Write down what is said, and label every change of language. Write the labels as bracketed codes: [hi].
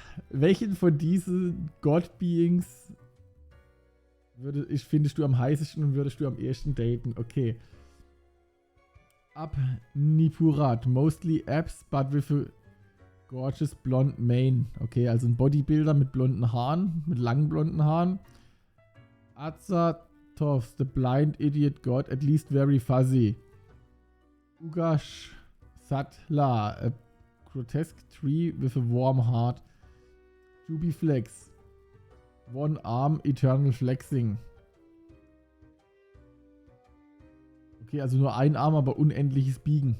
[de] Welchen von diesen God-Beings findest du am heißesten und würdest du am ehesten daten? [en] Okay. Abnipurat. Mostly abs, but with a gorgeous blonde mane. [de] Okay, also ein Bodybuilder mit blonden Haaren, mit langen blonden Haaren. [en] Azathoth, the blind idiot god, at least very fuzzy. Ugash Satla, a grotesque tree with a warm heart. Jubiflex, one arm, eternal flexing. [de] Okay, also nur ein Arm, aber unendliches Biegen.